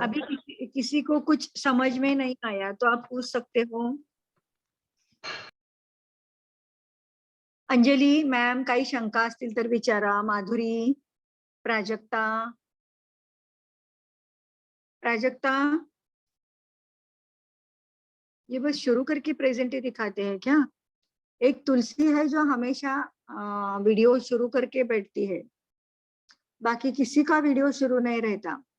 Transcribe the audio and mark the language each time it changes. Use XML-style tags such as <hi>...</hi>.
<hi>अभी किसी को कुछ समझ में नहीं आया तो आप पूछ सकते हो.</hi> <mr>अंजली मॅम, काही शंका असतील तर विचारा.</mr> <hi>माधुरी, प्राजक्ता, ये बस शुरू करके प्रेजेंट ही दिखाते हैं क्या? एक तुलसी है जो हमेशा वीडियो शुरू करके बैठती है, बाकी किसी का वीडियो शुरू नहीं रहता.</hi>